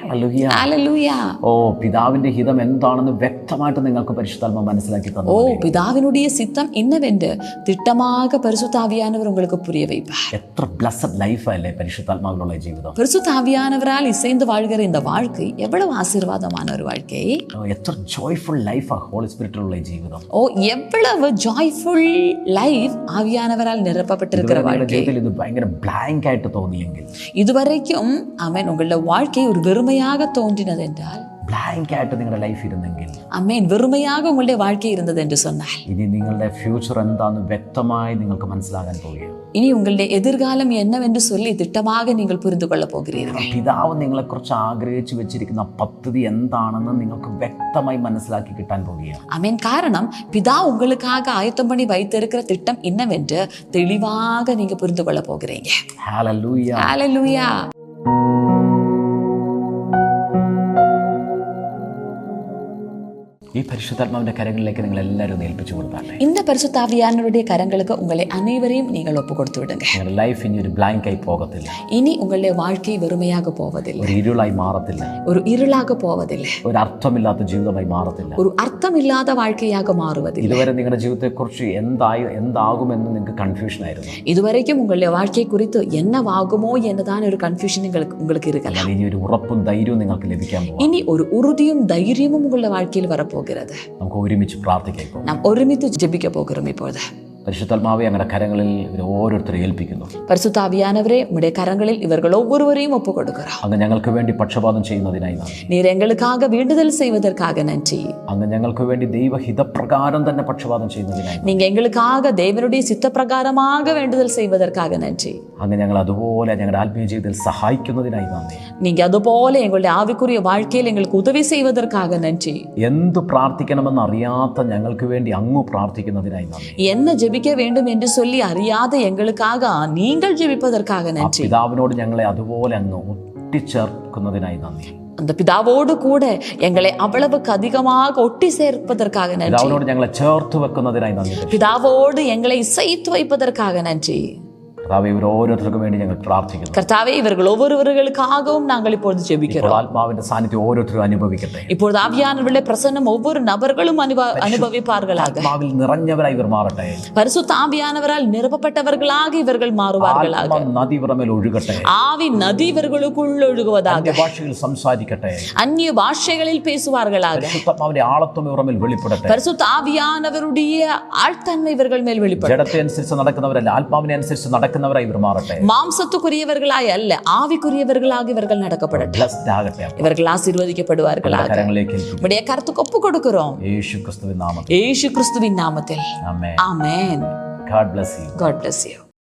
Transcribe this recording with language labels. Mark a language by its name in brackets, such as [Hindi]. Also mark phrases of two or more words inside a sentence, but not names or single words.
[Tamil] ஹல்லேலூயா. [Malayalam] ഓ, പിതാവിന്റെ ഹിതം എന്താണെന്ന് വ്യക്തമായിട്ട് നിങ്ങൾക്ക് പരിശുദ്ധാത്മാവ് മനസ്സിലാക്കി തന്നു. [Tamil] ஓ, பிதாவினுடைய சித்தம் என்னவென்று திட்டமாக பரிசுத்த ஆவியானவர் உங்களுக்கு புரிய வைப்பார். [Malayalam] എത്ര [English] blessed life [Malayalam] പരിശുദ്ധാത്മാവിലുള്ള ജീവിതം. [Tamil] பரிசுத்த ஆவியானவரால் இசைந்து வாழ்கிற இந்த வாழ்க்கை எவ்வளவு ஆசீர்வாதமான ஒரு வாழ்க்கை. [Malayalam] എത്ര [English] joyful life Holy Spirit [Malayalam] ജീവിതം. [Tamil] ஓ, எவ்வளவு [English] joyful life [Tamil] ஆவியானவரால் நிரப்பப்பட்டிருக்கிற வாழ்க்கை. [Malayalam] ഇത് ഭയങ്കര ബ്ലാങ്ക് ആയിട്ട് തോന്നിയെങ്കിൽ, [Tamil] இதுவரைக்கும் அவன் உங்களுடைய வாழ்க்கை ஒரு வெறுமையாக தோன்றினது என்றால், [Malayalam] ബ്ലാങ്ക് ആയിട്ട് നിങ്ങളുടെ ലൈഫ് ഇരുന്നെങ്കിൽ, [Tamil] அமேன், வெறுமையாக உங்களுடைய வாழ்க்கை இருந்தது என்று சொன்னால், [Malayalam] ഇനി നിങ്ങളുടെ ഫ്യൂച്ചർ എന്താണെന്ന് വ്യക്തമായി നിങ്ങൾക്ക് മനസ്സിലാകാൻ പോവുകയാണ്. [Tamil] இனி உங்களுடைய எதிர்காலம் என்னவென்று சொல்லி திட்டமாக நீங்கள் புரிந்து கொள்ள போகிறீர்கள். [Malayalam] പിതാവ് നിങ്ങളെക്കുറിച്ച് ആഗ്രഹിച്ചു വെച്ചിരിക്കുന്ന പദ്ധതി എന്താണെന്ന് നിങ്ങൾക്ക് വ്യക്തമായി മനസ്സിലാക്കി കിട്ടാൻ പോവുകയാണ്. [Tamil] அமேன். காரணம், பிதா உங்களுக்காக ஆயத்தம் பண்ணி வைத்திருக்கிற திட்டம் என்னவென்று தெளிவாக நீங்க புரிந்து கொள்ள போகிறீங்க. [Malayalam] ഹല്ലേലൂയ. [Tamil] ஹல்லேலூயா. [Malayalam] ഈ പരിശുദ്ധാത്മാവിന്റെ കരങ്ങളിലേക്ക് നിങ്ങൾ എല്ലാവരും ഏൽപ്പിച്ചു കൊടുത്താട്ടെ. [Tamil] இந்த பரிசுத்த ஆவியானவருடைய கரங்களுக்கு உங்களை அனைவரையும் நீங்கள் ஒப்பு கொடுத்து விடுங்க. [Malayalam] നിങ്ങളുടെ ലൈഫ് ഇനി ഒരു ബ്ലാങ്ക് ആയി പോകത്തില്ല, [Tamil] இனி உங்களுடைய வாழ்க்கை வெறுமையாக போவதில்லை, [Malayalam] ഒരു ഇരുളായി മാറത്തില്ല, [Tamil] ஒரு இருளாக போவதில்லை, [Malayalam] ഒരു അർത്ഥമില്ലാത്ത ജീവിതമായി മാറത്തില്ല. [Tamil] ஒரு அர்த்தம் இல்லாத வாழ்க்கையாக மாறுவதில்லை. [Malayalam] ഇതുവരെ നിങ്ങളുടെ ജീവിതത്തെക്കുറിച്ച് എന്താകുമെന്ന് നിങ്ങൾക്ക് കൺഫ്യൂഷൻ ആയിരുന്നു. [Tamil] இதுவரைக்கும் உங்களுடைய வாழ்க்கை குறித்து என்னவாகுமோ என்னதான் ஒரு கன்ஃபியூஷன் உங்களுக்கு இருக்கலாம். [Malayalam] ഇനി ഒരു ഉറപ്പും ധൈര്യവും നിങ്ങൾക്ക് ലഭിക്കാൻ പോകും. [Tamil] இனி ஒரு உறுதியும் தைரியமும் உங்களுடைய வாழ்க்கையில் வரப்போகிறது. [Malayalam] നമുക്ക് ഒരുമിച്ച് പ്രാർത്ഥിക്കാം. [Tamil] நாம் ஒருமித்து ஜெபிக்க போகிறோம் இப்பொழுது. [Malayalam] പരിശുദ്ധാത്മാവെ ഞങ്ങളുടെ കരങ്ങളിൽ ഇവർ ഓരോരുത്തരെ ഏൽപ്പിക്കുന്നു. [Tamil] பரிசுத்தாவியானவரே உம்முடைய கரங்களில் இவர்கள் ஒவ்வொருவரையும் ஒப்பு கொடுக்கிறோம். [Malayalam] അങ്ങ് ഞങ്ങൾക്ക് വേണ്ടി പക്ഷപാതം ചെയ്യുന്നതിനായി നന്ദി. [Tamil] நீர் எங்களுக்காக வேண்டுதல் செய்வதற்காக நன்றி. [Malayalam] അങ്ങ് ഞങ്ങൾക്ക് വേണ്ടി ദൈവഹിതപ്രകാരം തന്നെ പക്ഷപാതം ചെയ്യുന്നതിനായി [Tamil] நீங்க எங்களுக்காக தேவனுடைய சித்த பிரகாரமாக வேண்டுதல் செய்வதற்காக நன்றி. [Malayalam] അങ്ങ് ഞങ്ങൾ അതുപോലെ ഞങ്ങളുടെ ആത്മീയ ജീവിതത്തിൽ സഹായിക്കുന്നതിനായി നന്ദി. [Tamil] நீங்க അതുപോലെ எங்களுடைய ஆவிக்குரிய வாழ்க்கையில் எங்களுக்கு உதவி செய்வதற்காக நன்றி. [Malayalam] എന്ത് പ്രാർത്ഥിക്കണമെന്ന് അറിയാത്ത ഞങ്ങൾക്ക് വേണ്ടി അങ്ങ് പ്രാർത്ഥിക്കുന്നതിനായി നന്ദി. [Tamil] என்ன ஜெபிக்க வேண்டும் என்று சொல்லி அறியாத எங்களுக்காக நீங்கள் ஜெபிப்பதற்காக நன்றி. [Malayalam] പിതാവിനോട് ഞങ്ങളെ അതുപോലെ അങ്ങ് ഒട്ടിച്ചേർക്കുന്നതിനായി നന്ദി. [Tamil] அந்த பிதாவோடு கூட எங்களை அவ்வளவுக்கு அதிகமாக ஒட்டி சேர்ப்பதற்காக நன்றி. [Malayalam] പിതാവിനോട് ഞങ്ങളെ ചേർത്ത് വെക്കുന്നതിനായി നന്ദി. [Tamil] பிதாவோடு எங்களை இசைத்து வைப்பதற்காக நன்றி. [Malayalam] കർത്താവേ, ഇവർ ഓരോരുത്തർക്കും വേണ്ടി ഞങ്ങൾ പ്രാർത്ഥിക്കുന്നു. [Tamil] கர்த்தாவே, இவர்கள் ஒவ்வொருவர்களுக்காகவும் நாங்கள் இப்பொழுது ஜெபிக்கிறோம். [Malayalam] ആത്മാവിന്റെ സാന്നിധ്യം ഓരോരുത്തരും അനുഭവിക്കട്ടെ. [Tamil] இப்பொழுது ஆவியானவருடைய பிரசன்னம் ஒவ்வொரு நபர்களும் அனுபவிப்பார்களாக. [Malayalam] ആത്മാവിൽ നിറഞ്ഞവരായി ഇവർ മാറട്ടെ. [Tamil] பரிசுத்த ஆவியானவரால் நிரப்பப்பட்டவர்களாக இவர்கள் மாறுவார்களாக. [Malayalam] നദി ഇവരുടെ ഒഴുകട്ടെ. [Tamil] ஆவி நதி இவர்களுக்குள் ஒழுகுவதாக. [Malayalam] ഭാഷയിൽ സംസാരിക്കട്ടെ. [Tamil] அந்நிய பாஷைகளில் பேசுவார்களாக. [Malayalam] പരിശുദ്ധാത്മാവിന്റെ ആളത്വം ഇവരുടെ മേൽ വെളിപ്പെടട്ടെ. [Tamil] பரிசுத்த ஆவியானவருடைய ஆழ்த்தன்மை இவர்கள் மேல் வெளிப்படட்டும். [Malayalam] ജഡത്തെ അനുസരിച്ച് നടക്കുന്നവരല്ല, ആത്മാവിനെ അനുസരിച്ച് നടക്കുന്നവരായി ഇവർ മാറട്ടെ. [Tamil] மாம்சத்துக்குரியவர்களாய் அல்ல, ஆவிக்குரியவர்களாக இவர்கள் நடக்கப்படட்டும். இவர்கள் ஆசீர்வதிக்கப்படுவார்களாக. உம்முடைய கரத்துக்கு ஒப்பு கொடுக்கிறோம் இயேசு கிறிஸ்துவின் நாமத்தில். ஆமென். [English] God bless you. God bless you.